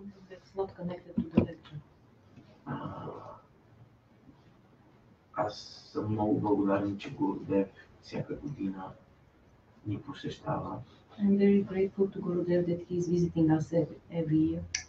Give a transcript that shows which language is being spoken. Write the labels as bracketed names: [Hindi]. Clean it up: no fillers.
[English] It's not connected to the lecture. [Bulgarian] Аз съм много благодарен, че Гурудев всяка година ни посещава. [English] I'm very grateful to Gurudev that he is visiting us every year.